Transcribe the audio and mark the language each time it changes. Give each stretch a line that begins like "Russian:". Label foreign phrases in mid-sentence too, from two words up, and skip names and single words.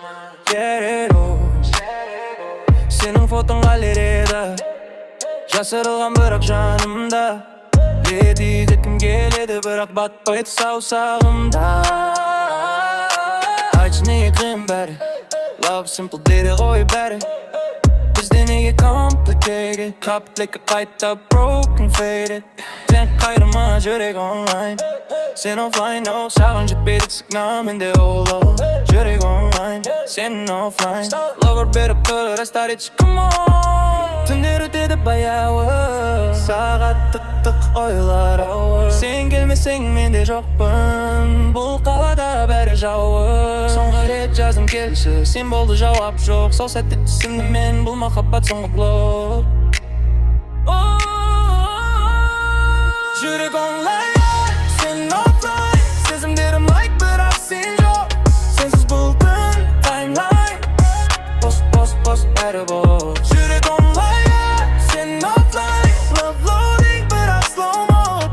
Kazakh: Сенің фотоң галереяда, жасырылған бірақ жанымда. Леди деткім келеді, бірақ батпайды саусағымда. Айтшы неге қиын бәрі,
English: love simple
Kazakh: дейді ғой бәрі. Бізде неге complicated, қаплекі қайта
English: broken faded.
Kazakh: Сен қайырма жүрек онлайн, сен офлайн, no. Саған жетпейді сигнал, менде оло. Жүрек онлайн, сен офлайн, lover беріп тұр, restart етші,
English: come on.
Kazakh: Түндер өтеді баяуы, сағат тық-тық ойлар ауыр. Сен келмесең мен де жоқпын, бұл қалада бәрі жауыр. Соңғы рет жазым келші, сен болды жауап жоқ. Сол сәтте түсіндім мен, бұл махаббат соңғы блок. Жүрек онлайн, сен офлайн, сезімдерім лайк, бірақ сен жоқ. Сенсіз бұл түн таймлайн, пост бәрі бос. Жүрек онлайн, сен офлайн,
English: love loading, бірақ slow mode.